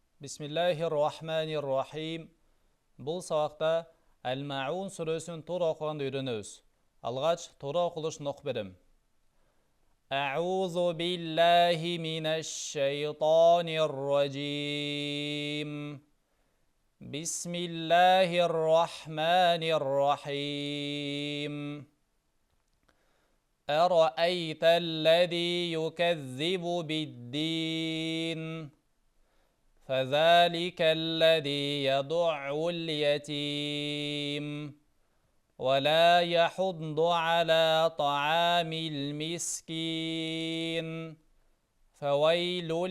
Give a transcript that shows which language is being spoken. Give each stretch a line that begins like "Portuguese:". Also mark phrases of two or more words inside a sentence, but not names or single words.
Arabic: Бисмиллахир-рахманир-рахим.
Kazakh: Бұл сабақта Әл-Маун сүресін тура оқығанды үйренеміз. Алғаш тура оқылышын оқып берем.
Arabic: أعوذ بالله من الشيطان الرجيم. Бисмиллахир-рахманир-рахим. أرأيت الذي يكذب بالدين فذلك الذي يدع اليتيم ولا يحض على طعام المسكين فويل